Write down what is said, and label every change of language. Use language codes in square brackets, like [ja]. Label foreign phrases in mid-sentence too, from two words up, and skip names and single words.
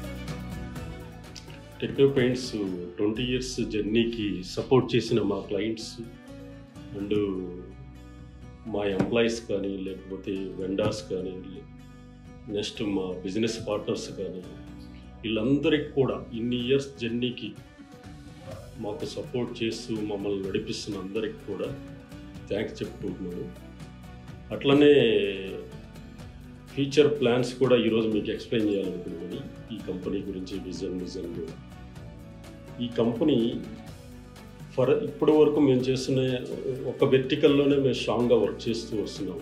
[en] Techno Paints 20 years journey [te] కి సపోర్ట్ చేసిన మా [en] clients and my employees [te] కానీ లేకపోతే వెండర్స్ కానీ నెక్స్ట్ మా [en] business partners [te] కానీ వీళ్ళందరికీ కూడా ఇన్ని [en] years journey [te] ki మాకు సపోర్ట్ చేస్తూ మమ్మల్ని నడిపిస్తున్న అందరికి కూడా థ్యాంక్స్ చెప్పుకుంటున్నాను. అట్లనే [en] future plans [te] కూడా ఈరోజు మీకు ఎక్స్ప్లెయిన్ చేయాలనుకున్నాను. ఈ కంపెనీ గురించి విజన్ ఈ కంపెనీ ఇప్పటి వరకు మేము చేస్తున్న ఒక వెర్టికల్లోనే మేము [en] strong work [te] చేస్తూ వస్తున్నాము.